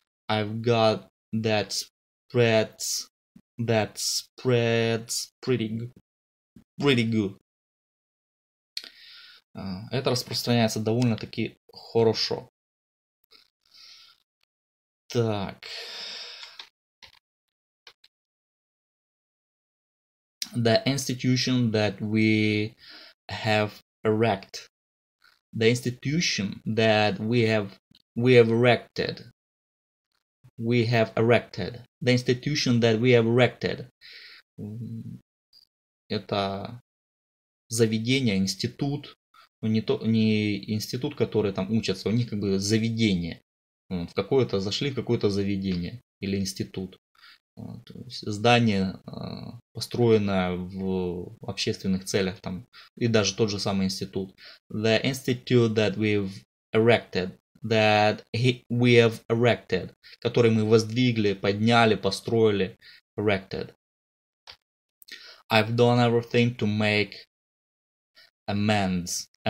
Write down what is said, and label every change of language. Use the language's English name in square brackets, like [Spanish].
[English] I've got that spreads pretty good. [Russian] Это распространяется довольно-таки хорошо. Так. [English] The institution that we have erected. The institution that we have erected. We have erected. The institution that we have erected. [Russian] Это заведение, институт. Не институт, который там учатся, у них как бы заведение. В какое-то зашли в какое-то заведение или институт. То есть здание, построенное в общественных целях, там, и даже тот же самый институт. [English] The institute that we have erected, [Russian] который мы воздвигли, подняли, построили, [English] erected. I've done everything to make amends.